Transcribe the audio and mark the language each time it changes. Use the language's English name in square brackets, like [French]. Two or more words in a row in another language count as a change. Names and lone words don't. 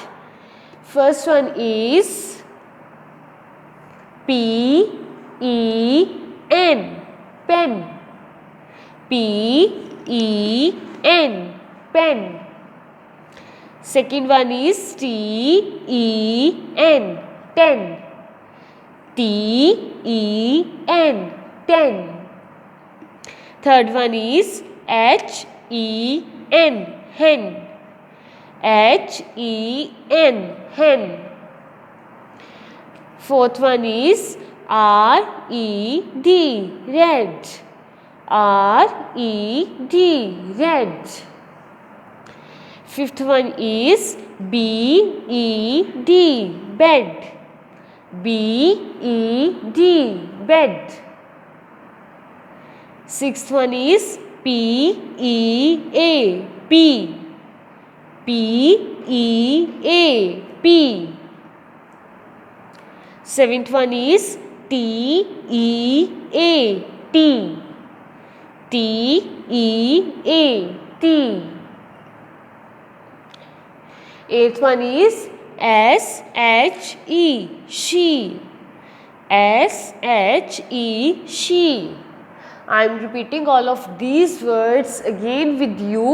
[English] First one is P E N, pen. P E N, pen. Second one is T E N, ten. T E N, ten. Third one is H-E-N, hen. H-E-N, hen. Fourth one is R-E-D, red. R-E-D, red. Fifth one is B-E-D, bed. B-E-D, bed. Sixth one is P-E-A, pea. P-E-A, pea. Seventh one is T-E-A, tea. T-E-A, tea. Eighth one is S-H-E, she. S-H-E, she. I am repeating all of these words again with you.